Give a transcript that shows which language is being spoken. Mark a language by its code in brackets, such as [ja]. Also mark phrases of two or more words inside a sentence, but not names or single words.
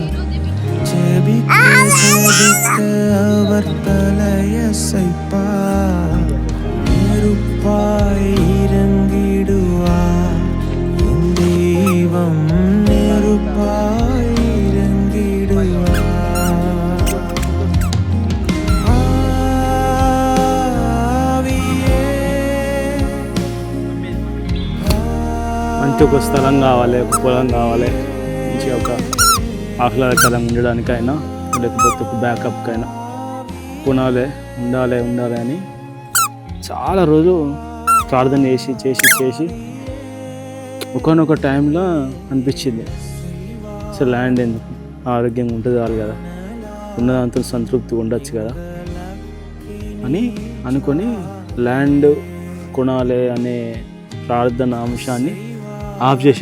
[ta] ஜெபிக்க ஜெபிக்க அவர் தலையசைப்பார். நெருப்பாய் இறங்கிடுவார் என் தெய்வம், நெருப்பாய் இறங்கிடுவார். [te] మంచి ఒక స్థలం కావాలి, ఒక పొలం కావాలి, మంచిగా ఒక ఆహ్లాదకరంగా ఉండడానికైనా లేకపోతే ఒక బ్యాకప్కైనా కొనాలి, ఉండాలి అని చాలా రోజు ప్రార్థన చేసి చేసి చేసి ఒకనొక టైంలో అనిపించింది అసలు ల్యాండ్ ఎందుకు, ఆరోగ్యంగా ఉంటుంది చాలు కదా, ఉన్నదాంతో సంతృప్తిగా ఉండొచ్చు కదా అని అనుకొని ల్యాండ్ కొనాలి అనే ప్రార్థన అంశాన్ని ఆఫ్